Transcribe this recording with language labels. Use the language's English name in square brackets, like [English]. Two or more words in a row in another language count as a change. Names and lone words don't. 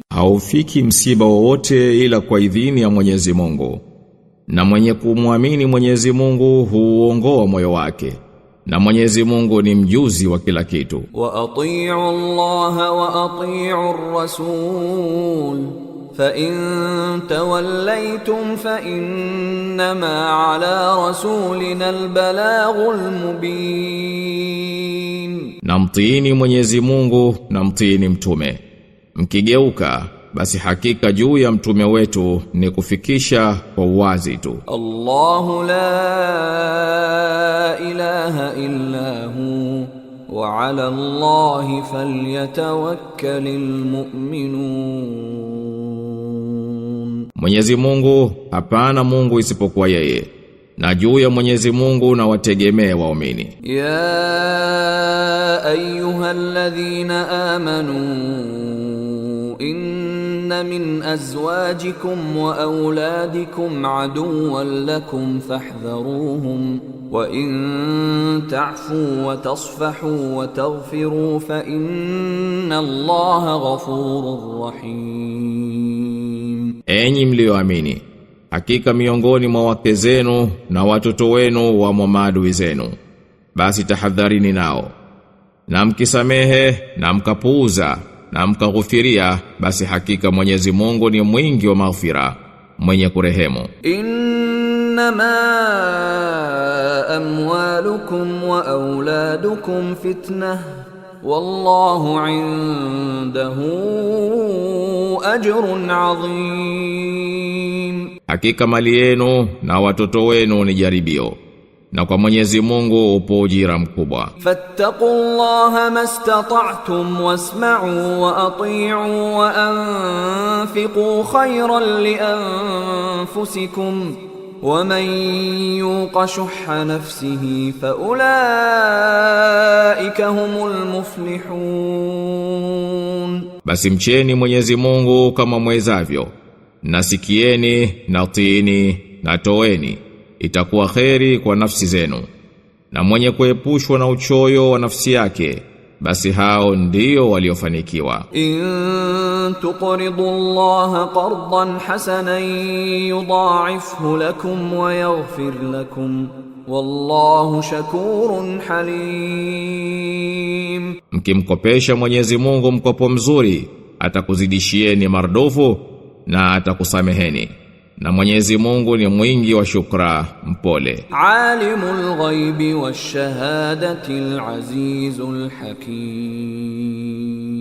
[Swahili] Haufiki msiba wowote ila kwa idhini ya Mwenyezi Mungu, na mwenye kumwamini Mwenyezi Mungu huongoa moyo wake, na Mwenyezi Mungu ni mjuzi wa kila kitu. [Arabic] وأطيعوا الله وأطيعوا الرسول فإن توليتم فإنما على رسولنا البلاغ المبين. [Swahili] Na mtiini Mwenyezi Mungu na mtiini mtume. Mkigeuka basi hakika juu ya mtume wetu ni kufikisha kwa uwazi tu. [Arabic] الله لا إله إلا هو وعلى الله فليتوكل المؤمنون. [Swahili] Mwenyezi Mungu, hapana Mungu isipokuwa yeye, na juu ya Mwenyezi Mungu na wategemee waumini. [Arabic] يا أيها الذين آمنوا إن من أزواجكم وأولادكم عدوا لكم فاحذروهم وإن تعفوا وتصفحوا وتغفروا فإن الله غفور رحيم. [Swahili] Enyi mlioamini, hakika miongoni mwa wake zenu na watoto wenu wa maadui zenu, basi tahadharini nao, na mkisamehe na mkapuuza na mkaghufiria, basi hakika Mwenyezi Mungu ni mwingi wa maghfira, mwenye kurehemu. [Arabic] إنما أموالكم وأولادكم فتنة والله عنده أجر عظيم. [Swahili] Hakika mali yenu na watoto wenu ni jaribio, na kwa Mwenyezi Mungu upo ujira mkubwa. [Arabic] فاتقوا الله ما استطعتم واسمعوا وأطيعوا وأنفقوا خيرا لأنفسكم ومن يوق شح نفسه فأولئك هم المفلحون. [Swahili] Basi mcheni Mwenyezi Mungu kama mwezavyo, nasikieni na tiini na toeni, itakuwa kheri kwa nafsi zenu. Na mwenye kuepushwa na uchoyo wa nafsi yake, basi hao ndio waliofanikiwa. [Arabic] إن تقرضوا الله قرضا حسنا يضاعفه لكم ويغفر لكم والله شكور حليم. [Swahili] Mkimkopesha Mwenyezi Mungu mkopo mzuri, atakuzidishieni mardufu na atakusameheni. Na Mwenyezi Mungu ni mwingi wa shukra, mpole. [Arabic] عالم الغيب والشهادة العزيز الحكيم.